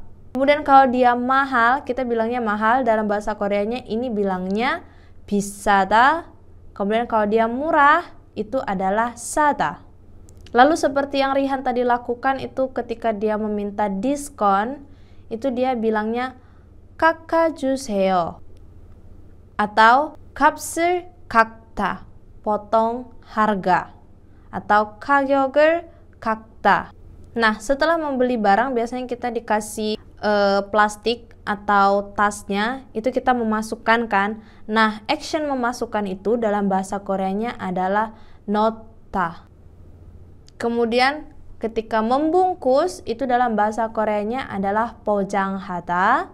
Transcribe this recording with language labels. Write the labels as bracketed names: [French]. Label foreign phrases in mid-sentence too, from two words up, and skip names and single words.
[Indonesian] Kemudian kalau dia mahal, kita bilangnya mahal. Dalam bahasa Koreanya ini bilangnya 비싸다. Kemudian kalau dia murah, itu adalah 싸다. Lalu seperti yang Rihan tadi lakukan itu ketika dia meminta diskon, itu dia bilangnya 깎아주세요 atau [Korean] 값을 깎다, [Indonesian] potong harga, atau [Korean] 가격을 깎다. [Indonesian] Nah, setelah membeli barang biasanya kita dikasih plastik atau tasnya, itu kita memasukkan kan. Nah, action memasukkan itu dalam bahasa Koreanya adalah 넣다. Kemudian ketika membungkus itu dalam bahasa Koreanya adalah 포장하다.